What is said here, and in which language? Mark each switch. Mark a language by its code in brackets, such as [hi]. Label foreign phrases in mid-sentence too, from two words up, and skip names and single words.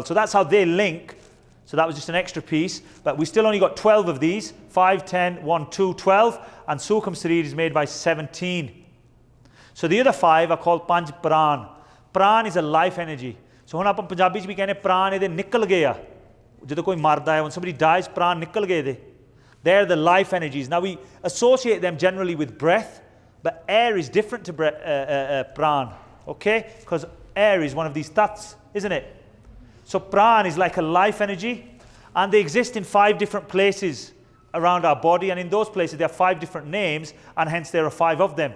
[en] So that's how they link. So that was just an extra piece, but we still only got 12 of these. 5, 10, 1, 2, 12, and Sukham Sarir is made by 17. So the other 5 are called Panj Pran. Pran is a life energy. So when we Punjabi we say [pa] ਪ੍ਰਾਣ ਏਦੇ ਨਿਕਲ ਗਿਆ. ਜਦੋਂ ਕੋਈ ਮਰਦਾ ਹੈ, [en] when somebody dies, [pa] ਪ੍ਰਾਣ ਨਿਕਲ ਗਏ ਦੇ. [en] They're the life energies. Now we associate them generally with breath, but air is different to pran, okay? Because air is one of these tats, isn't it? So pran is like a life energy, and they exist in 5 different places around our body, and in those places there are 5 different names, and hence there are 5 of them.